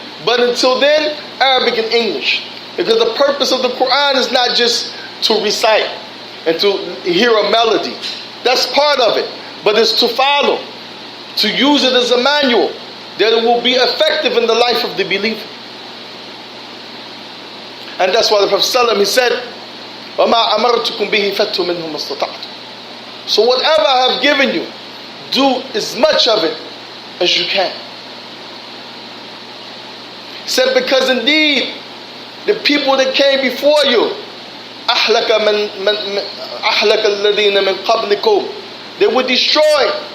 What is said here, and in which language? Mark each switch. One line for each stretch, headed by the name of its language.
English: But until then, Arabic and English. Because the purpose of the Quran is not just to recite and to hear a melody. That's part of it. But it's to follow, to use it as a manual, that it will be effective in the life of the believer. And that's why the Prophet ﷺ, he said,
Arabic: وَمَا أَمَرْتُكُمْ بِهِ فَاتُّوا مِنْهُ مَا اسْتَطَعْتُمْ.
English: So whatever I have given you, do as much of it as you can. He said, because indeed, the people that came before you,
Arabic: أَحْلَكَ الَّذِينَ مِنْ قَبْلِكُمْ,
English: they were destroyed.